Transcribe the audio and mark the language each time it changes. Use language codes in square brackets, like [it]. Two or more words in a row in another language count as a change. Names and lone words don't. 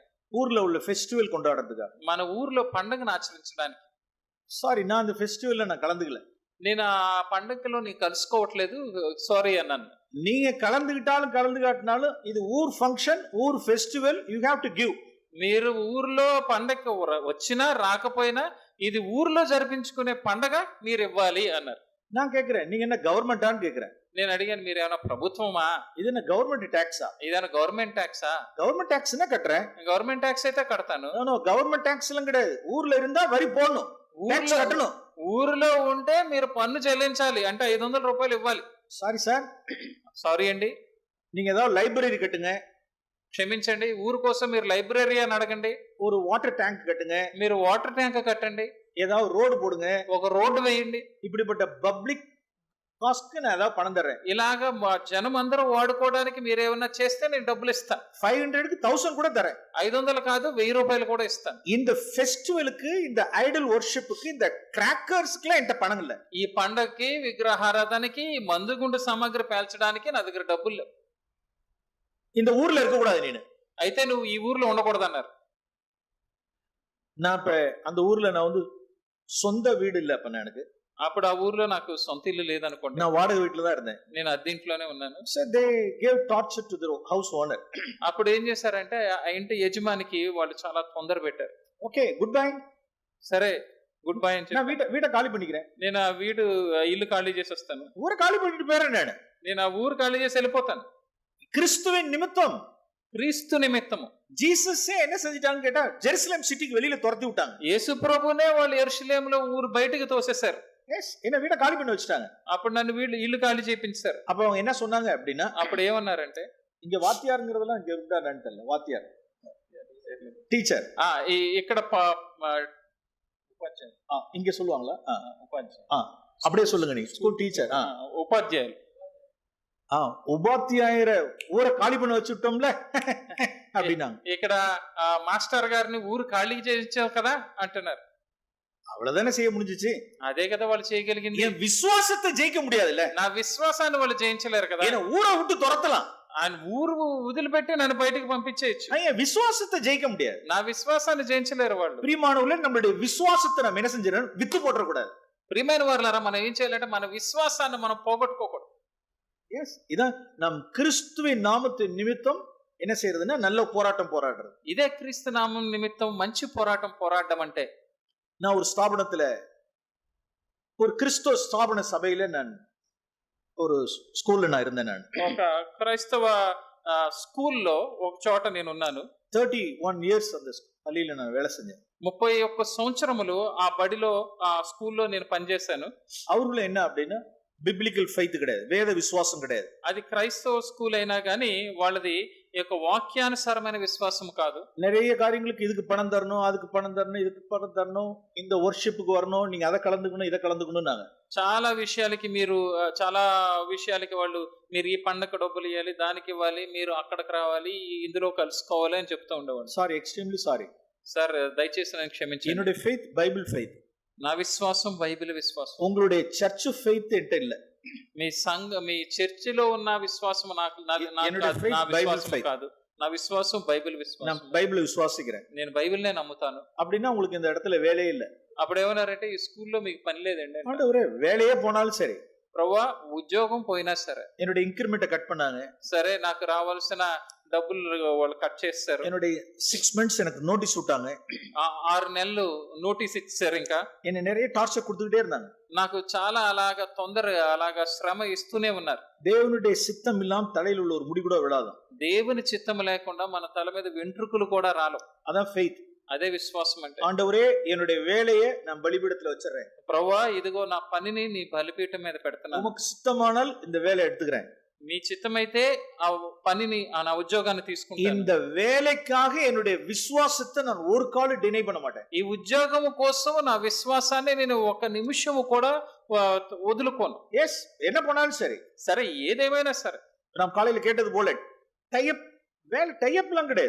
[ta] ஊர்ல உள்ள ஃபெஸ்டிவல் கொண்டாடுறதுக்கு, [te] మన ఊర్లో పండుగను ఆచరించడానికి. సారీ, [ta] நான் அந்த ஃபெஸ்டிவல்ல நான் கலந்துக்கல. [te] నేను ఆ పండుగలో నీ కలుసుకోవట్లేదు, సారీ అన్నాను. [ta] நீங்க கலந்துகிட்டாலும் கலந்துகாட்டினாலும் இது ஊர் ஃபங்க்షన్, ஊர் ஃபெஸ்டிவல், [en] you have to give. [te] మీరు ఊర్లో పండగ వచ్చినా రాకపోయినా ఇది ఊర్లో జరిపించుకునే పండగ మీరు ఇవ్వాలి అన్నారు. [ta] நான் கேக்குறேன், நீங்க என்ன கவர்மெண்டான்னு கேக்குறேன். [te] నేను అడిగాను, మీరు ఏమైనా ప్రభుత్వమా? [ta] இது என்ன [en] government taxa? [te] ఇదేనా [en] government taxa? government taxna [ta] கட்டுறேன். [en] government tax [te] అయితే కడతాను. [en] government tax [ta] எல்லாம் கிடையாது. ஊர்ல இருந்தா வரி போடணும், టాక్స్ కట్టணும். [te] ఊరిలో ఉంటే మీరు పన్ను చెల్లించాలి, అంటే 500 రూపాయలు ఇవ్వాలి. [en] sorry sir, [te] సారీ అండి, [ta] நீங்க ஏதாவது லைப்ரரி கட்டுங்க. [te] క్షమించండి, ఊరు కోసం మీరు లైబ్రరీ అని అడగండి. [ta] ஒரு [en] water tank [ta] கட்டுங்க. [te] మీరు [en] water tank [te] కట్టండి. [ta] ஏதாவது ரோடு போடுங்க, [te] ఒక రోడ్డు వేయండి. [ta] இப்படிப்பட்ட [en] public costki [ta] నేను ఏதாவது பணம் தர்றேன். [te] ఇలాగా జనం అందరూ వాడుకోవడానికి మీరు ఏమన్నా చేస్తే నేను డబ్బులు ఇస్తాను. [ta] 500க்கு 1000 கூட தர்றேன். [te] 500 కాదు, 1000 రూపాయలు కూడా ఇస్తాను. [ta] இந்த ஃபெஸ்டிவலுக்கு, இந்த [en] idol worshippukku, [ta] இந்த கிராக்கர்ஸ்க்குலாம் என்கிட்ட பணம் இல்ல. [te] ఈ పండగకి, విగ్రహారాధనకి, మందుగుండు సామాగ్రి పేల్చడానికి నా దగ్గర డబ్బులు లేవు. [ta] இந்த ஊர்ல இருக்க கூடாது நீனு. [te] అయితే నువ్వు ఈ ఊర్లో ఉండకూడదు అన్నారు. [ta] நான் இப்ப அந்த ஊர்ல நான் வந்து சொந்த வீடு இல்ல. அப்ப எனக்கு [te] అప్పుడు ఆ ఊర్లో నాకు సొంత ఇల్లు లేదనుకోండి, [ta] நான் వాடகை வீட்டுல தான் இருந்தேன். [te] నేను అద్దె ఇంట్లోనే ఉన్నాను. [en] So they gave torture to the house owner. [te] అప్పుడు ఏం చేశారంటే ఆ ఇంటి యజమానికి వాళ్ళు చాలా తొందర పెట్టారు. [en] okay, good bye. [te] సరే, [en] good bye [te] అని [ta] நான் வீட்டை காலி பண்ணிக்கிறேன். [te] నేను ఆ ఇల్లు ఖాళీ చేసి వస్తాను. [ta] ஊரை காலி பண்ணிட்டு போறேன். [te] నేను ఆ ఊరు ఖాళీ చేసి వెళ్ళిపోతాను. [ta] கிறிஸ்துவின் நிமித்தம், [te] క్రీస్తు నిమిత్తము. [ta] ஜீசஸே என்ன செஞ்சிட்டாங்க கேட்டா, ஜெருசலேம் சிட்டிக்கு வெளியில துரத்தி விட்டாங்க. [te] యేసు ప్రభునే వాళ్ళు యెరూషలేములో ఊరు బయటికి తోసేశారు. [ta] என்ன வீட்டை காலி பண்ணி வச்சுட்டாங்க. [te] అప్పుడు నన్ను వీళ్ళు ఇల్లు ఖాళీ చేయించారు. [ta] அப்ப அவங்க என்ன சொன்னாங்க அப்படின்னா, [te] అప్పుడు ఏమన్నారంటే, [ta] இங்க வாத்தியாருங்கிறதெல்லாம் இங்க இருந்தான்னு தெரியல, வாத்தியார் டீச்சர் [te] ఇక్కడ [ta] இங்க சொல்லுவாங்களா? அப்படியே சொல்லுங்க, நீங்க ஸ்கூல் டீச்சர், [te] ఉపాధ్యాయులు. ఉపాధ్యాయుర ఊర ఖాళీ పని వచ్చిట్టంలే அப்படின்னா, ఇక్కడ మాస్టర్ గారిని ఊరు ఖాళీ చేయించావు కదా అంటున్నారు. [ta] அவ்வளவுதானே செய்ய முடிஞ்சிச்சு. [te] అదే కదా వాళ్ళు చేయగలిగింది. [ta] என் விசுவாசத்தை ஜெயிக்க முடியாதுல்ல. [te] నా విశ్వాసాన్ని వాళ్ళు జయించలేరు కదా. [ta] என்ன ஊரை விட்டு துரத்தலாம், [te] ఆయన ఊరు వదిలిపెట్టి నన్ను బయటకు పంపించేయచ్చు. [ta] என் விசுவாசத்தை ஜெயிக்க முடியாது. [te] నా విశ్వాసాన్ని జయించలేరు వాళ్ళు. [ta] பிரியமானவர்களே, நம்மளுடைய விசுவாசத்தை நம்ம என்ன செஞ்சிடணும், வித்து போட்டுற கூடாது. [te] ప్రియమైన వారులారా, మనం ఏం చేయాలంటే మన విశ్వాసాన్ని మనం పోగొట్టుకోకూడదు. [ta] எஸ் இதான் நம் கிறிஸ்துவின் நாமத்தின் நிமித்தம் என்ன செய்யறதுன்னா நல்ல போராட்டம் போராடுறது. [te] ఇదే క్రీస్తు నామం నిమిత్తం మంచి పోరాటం పోరాడడం అంటే. [ta] நான் ஒரு ஸ்தாபனத்துல ஒரு கிறிஸ்துவ ஸ்தாபன சபையில நான் ஒரு ஸ்கூல்ல நான் இருந்தேன். நான் [te] ఒక క్రైస్తవ స్కూల్లో ఒక చోట నేను ఉన్నాను. [ta] 31 years அந்த பள்ளியில நான் வேலை செஞ்சேன். [te] 31 సంవత్సరములు ఆ బడిలో ఆ స్కూల్లో నేను పనిచేశాను. [ta] அவர்களும் என்ன அப்படின்னா [en] biblical faith [ta] கிடையாது, [te] వేద విశ్వాసం [ta] கிடையாது. [te] అది క్రైస్తవ స్కూల్ అయినా కానీ వాళ్ళది ఈ యొక్క వాక్యానుసారమైన విశ్వాసం కాదు. [ta] நிறைய காரியங்களுக்கு இதுக்கு பணம் தரணும், அதுக்கு பணம் தரணும், இதுக்கு பணம் தரணும், இந்த வொர்ஷிப்புக்கு வரணும், நீங்க அதை கலந்துக்கணும், இதை கலந்துக்கணும். [te] చాలా విషయాలకి మీరు చాలా విషయాలకి వాళ్ళు మీరు ఈ పండగ డబ్బులు ఇవ్వాలి, దానికి ఇవ్వాలి, మీరు అక్కడికి రావాలి, ఇందులో కలుసుకోవాలి అని చెప్తూ ఉండేవాళ్ళు. [en] sorry, extremely sorry [te] సార్, దయచేసి నన్ను క్షమించండి. [ta] என்னுடைய [en] faith Bible faith. [te] నా విశ్వాసం బైబిల్ విశ్వాసం. [ta] உங்களுடைய [en] church faith [ta] என்கிட்ட இல்ல. [te] మీ చర్చిలో ఉన్న విశ్వాసం నాకు నా విశ్వాసం కాదు. నా విశ్వాసం బైబిల్ విశ్వాసం. [ta] நான் பைபிளை விசுவாசிக்கிறேன். [te] నేను బైబిల్నే నమ్ముతాను. [ta] அப்படின்னா உங்களுக்கு இந்த இடத்துல வேலையே இல்ல. [te] అప్పుడు ఏమన్నారంటే, ఈ స్కూల్లో మీకు పని లేదండి. [ta] ஆண்டவரே, வேலையே போனாலும் சரி, [te] ప్రభువా ఉద్యోగం పోయినా సరే, [ta] என்னுடைய இன்கிரிமெண்ட்டை கட் பண்ணாங்க, [te] సరే నాకు రావాల్సిన డబ్బులు వాళ్ళు కట్ చేస్తారు. [ta] என்னுடைய 6 months எனக்கு நோட்டீஸ் விட்டாங்க. [te] 6 నెలలు నోటీస్ ఇచ్చారు. ఇంకా [ta] என்ன நிறைய டார்ச்சர் கொடுத்துக்கிட்டே இருந்தாங்க. [te] నాకు చాలా అలాగా తొందరగా అలాగా శ్రమ ఇస్తూనే ఉన్నారు. [ta] தேவனுடைய சித்தம் இல்லாம தலையில உள்ள ஒரு முடி கூட விழாது. [te] దేవుని చిత్తం లేకుండా మన తల మీద వెంట్రుకలు కూడా రాలు. [ta] அதான் ஃபெய்த். [te] అదే విశ్వాసం అంటే. [ta] ஆண்டவரே, என்னுடைய வேலையை நான் பலிபீடத்துல வச்சிடுறேன். [te] ప్రభువా, ఇదిగో నా పనిని నీ బలిపీఠం మీద పెడుతున్నాను. [ta] உமக்கு சித்தமானால் இந்த வேலையை எடுத்துக்கிறேன். [te] మీ చిత్తమైతే ఆ పనిని నా ఉద్యోగాన్ని తీసుకుంటాను. [ta] இந்த வேலைக்காக என்னுடைய விசுவாசத்தை நான் ஒரு காலம் டினை பண்ண மாட்டேன். [te] ఈ ఉద్యోగం కోసం నా విశ్వాసాన్ని నేను ఒక నిమిషము కూడా వదులుకోను. [ta] எஸ், என்ன பண்ணாலும் சரி. [te] సరే, ఏదేమైనా సరే. [ta] நாம் காலையில கேட்டது போல டைப், வேலை டைப்லாம் கிடையாது.